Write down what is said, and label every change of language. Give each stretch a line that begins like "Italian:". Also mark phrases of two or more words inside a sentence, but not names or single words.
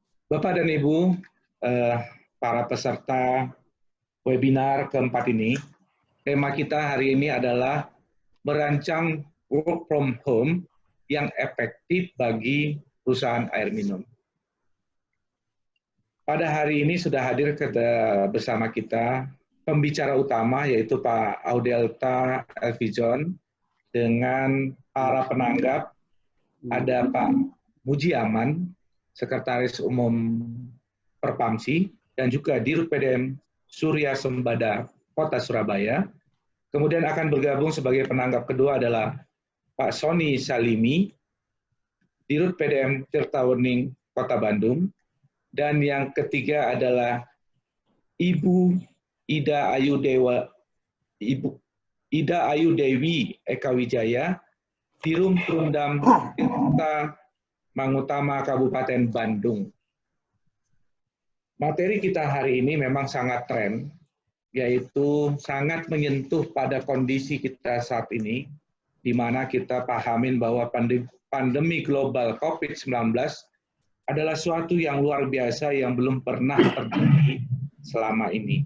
Indonesian: Bapak dan Ibu, para peserta webinar keempat ini, tema kita hari ini adalah merancang work from home yang efektif bagi perusahaan air minum. Pada hari ini sudah hadir bersama kita pembicara utama yaitu Pak Audelta Elvijon dengan para penanggap, ada Pak Mujiaman, Sekretaris Umum Perpamsi, dan juga Dirut PDM Surya Sembada Kota Surabaya. Kemudian akan bergabung sebagai penanggap kedua adalah Pak Sony Salimi, Dirut PDM Tirtawening Kota Bandung. Dan yang ketiga adalah Ibu Ida Ayu Dewi Eka Wijaya, Dirum Perundam Tirta Mangutama Kabupaten Bandung. Materi kita hari ini memang sangat tren, yaitu sangat menyentuh pada kondisi kita saat ini, di mana kita pahamin bahwa pandemi global COVID-19 adalah suatu yang luar biasa yang belum pernah terjadi selama ini.